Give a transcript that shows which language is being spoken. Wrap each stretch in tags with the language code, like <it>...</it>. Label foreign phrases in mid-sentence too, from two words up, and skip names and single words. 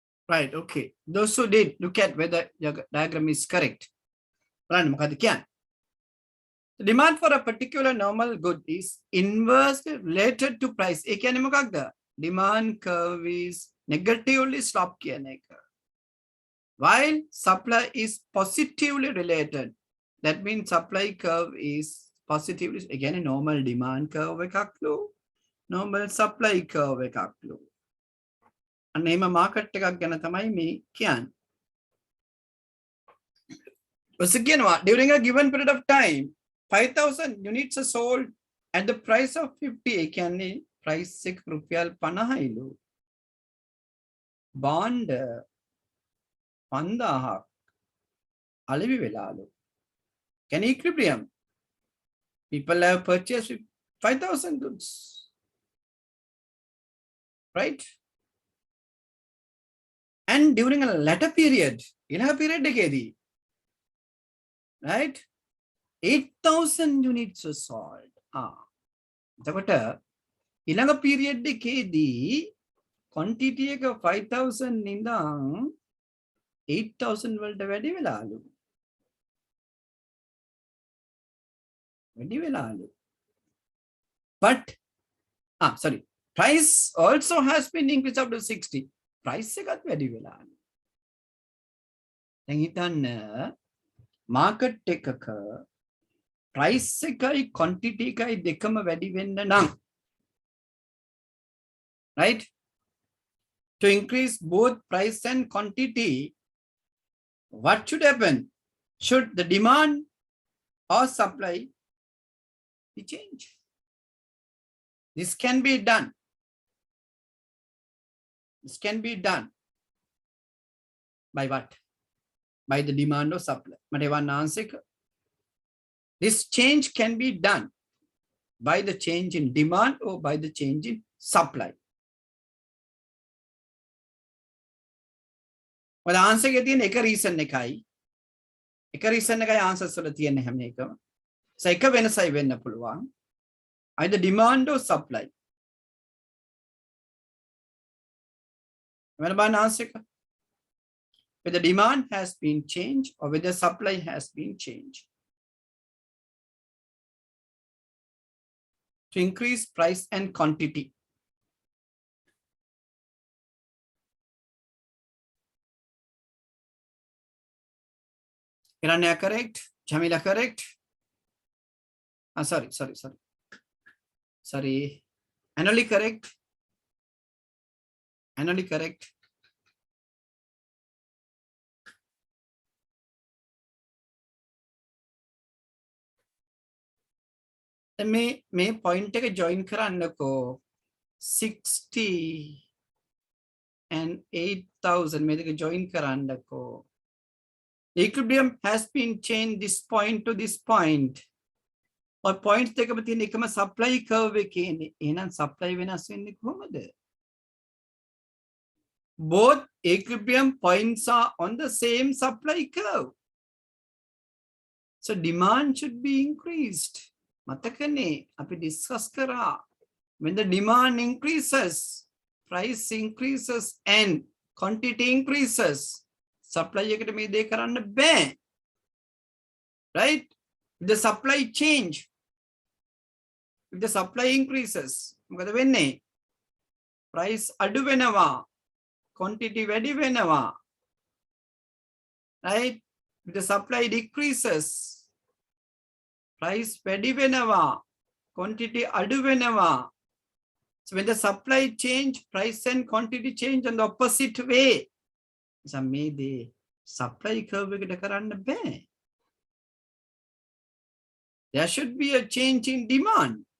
<en>Right, okay. Those who did, look at whether your diagram is correct.</en> <si>බලන්න මොකද කියන්නේ?</si> <en>The demand for a particular normal good is inversely related to price.</en> <si>ඒ කියන්නේ මොකක්ද?</si> <en>Demand curve is negatively slope</en> <si>කියන එක.</si> <en>While supply is positively related. That means supply curve is positively, again, a normal demand curve එකක්ලු, normal supply curve එකක්ලු.</en> <si>අන්න එහෙම මාකට් එකක් ගැන තමයි මේ කියන්නේ. ඔස කියනවා</si> <en>during a given period of time 5,000 units are sold at the price of 50.</en> <si>ඒ කියන්නේ price එක රුපියල් 50යිලු. bond 5000ක් අලෙවි වෙලාලු.</si> <en>Can equilibrium. People have purchased 5,000 goods. Right? And during a later period, in a period එකේදී, right? 8,000 units were sold.</en> <si>එතකොට ඊළඟ period එකේදී quantity එක 5,000 ඉඳන් 8,000 වලට වැඩි වෙලාලු.</si> <en>But sorry, price also has been increased up to 60.</en> <si>Price එකත් වැඩි වෙලාලු. දැන් හිතන්න market එකක price එකයි quantity එකයි දෙකම වැඩි වෙන්න නම්,</si> <en>right? To increase both price and quantity, what should happen? Should the demand or supply be changed? This can be done. This can be done by what? By the demand or supply. This change can be done by the change in demand or by the change in supply. Well, the answer is එක reason එකයි.</en> <si>එක reason එකයි answers වල තියෙන හැම එකම. So එක වෙනසයි වෙන්න පුළුවන්.</si> <en>Either demand or supply. When answer whether demand has been changed or whether supply has been changed. To increase price and quantity. Irania correct? Jamila correct? Sorry. Annually correct? Annually correct?</en> <si>මේ point එක join කරන්නකෝ 60 and 8,000 මේ දෙක join කරන්නකෝ.</si> <en>The equilibrium has been changed this point to this point. or points</en> <si>දෙකම තියෙන එකම</si> <en>supply curve</en> <si>එකේ ඉන්නේ. එහෙනම් supply වෙනස් වෙන්නේ කොහොමද?</si> <en>Both equilibrium points are on the same supply curve. So demand should be increased.</en> <si>මතකනේ අපි</si> <en>discuss කරා when the demand increases, price increases and quantity increases.</en> <si>Supply එකට මේ දේ කරන්න බෑ.</si> <en>Right? The supply change. If the supply increases,</en> <si>මොකද වෙන්නේ? Price අඩු වෙනවා. Quantity වැඩි වෙනවා.</si> <en>Right? If the supply decreases, price</en> <si>වැඩි වෙනවා. Quantity අඩු වෙනවා.</si> <en>So when the supply change, price and quantity change on the opposite way.</en> <si>So මේ දේ</si> <en>supply curve</en> <si>එකට කරන්න බෑ.</si> <en>There should be a change in demand.</en>